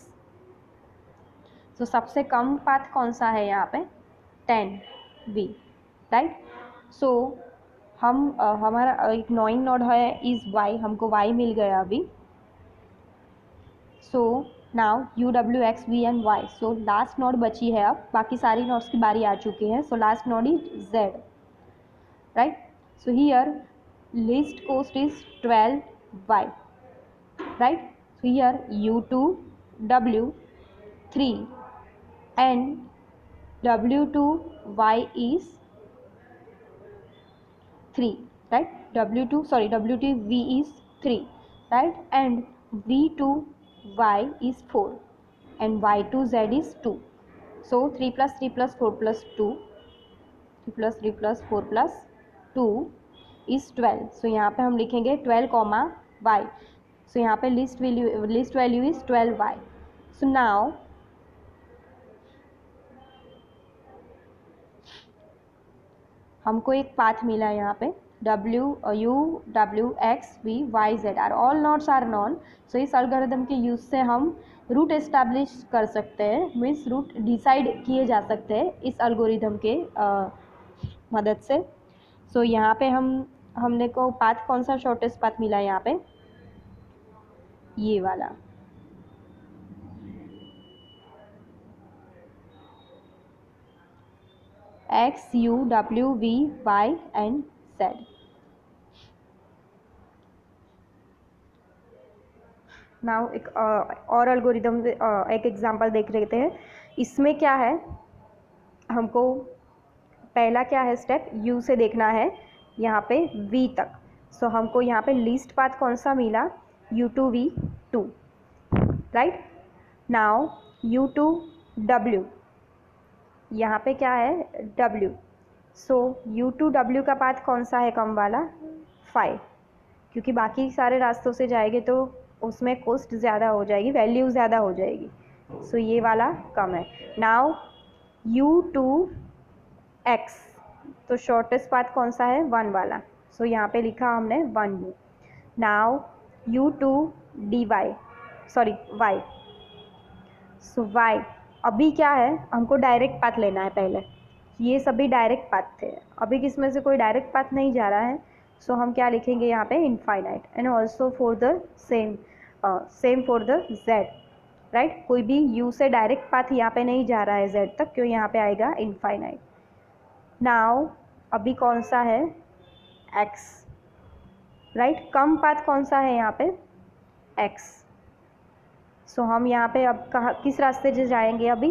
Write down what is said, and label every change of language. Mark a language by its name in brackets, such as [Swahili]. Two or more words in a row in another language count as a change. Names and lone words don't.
[Hindi] सो सबसे कम पाथ कौन सा है यहाँ पे? 10v, राइट। सो हम हमारा एक [English] knowing node [Hindi] है इज y, हमको y मिल गया अभी। [English] so now u w x v and y, [Hindi] सो लास्ट नोड बची है, अब बाकी सारी नोड्स की बारी आ चुकी है। [English] so last node is z, right. so here least cost is 12y, right? So here u2 w 3 and w2 y is 3, right? w2 v is 3, right? And v2 y is 4 and y2 z is 2. So 3 + 3 + 4 + 2, 3 + 3 + 4 + 2 is 12. [Hindi] So यहाँ पे हम लिखेंगे 12, y. So यहाँ पे [English] list value is 12y. So now [Hindi] हमको एक पाथ मिला है यहाँ पे u w x v y z [English] are all nodes are known. [Hindi] सो इस एल्गोरिथम के यूज से हम [English] route establish [Hindi] कर सकते हैं, [English] means route decide [Hindi] किए जा सकते हैं इस एल्गोरिथम के मदद से। सो यहाँ पे हमने को पाथ कौन सा [English] shortest path [Hindi] मिला है यहाँ पे? ये वाला। x u w v y एंड z। नाउ एक और एल्गोरिथम एक एग्जांपल देख लेते हैं। इसमें क्या है, हमको पहला क्या है स्टेप, u से देखना है यहाँ पे v तक। सो हमको यहाँ पे [English] least path [Hindi] कौन सा मिला? u2v2, राइट। नाउ u2w, यहाँ पे क्या है? w। सो u2w का पाथ कौन सा है कम वाला? 5, क्योंकि बाकी सारे रास्तों से जाएंगे तो उसमें कॉस्ट ज़्यादा हो जाएगी, वैल्यू ज़्यादा हो जाएगी। सो ये वाला कम है। नाउ u2x, तो [English] shortest path [Hindi] कौन सा है? 1 वाला। सो यहाँ पे लिखा हमने 1u। नाउ u2dy, सॉरी y। सो y अभी क्या है, हमको [English] direct path [Hindi] लेना है पहले। ये सभी [English] direct path [Hindi] थे, अभी किसमें से कोई [English] direct path [Hindi] नहीं जा रहा है। सो हम क्या लिखेंगे यहाँ पे? [English] infinite. and also for the same for the z, राइट। [Hindi] कोई भी u से [English] direct path [Hindi] यहाँ पे नहीं जा रहा है z तक, क्यों? यहाँ पे आएगा इनफाइनाइट। नाउ अभी कौन सा है? x, राइट। कम पाथ कौन सा है यहाँ पे? x। सो हम यहाँ पे अब कहाँ, किस रास्ते से जाएंगे अभी?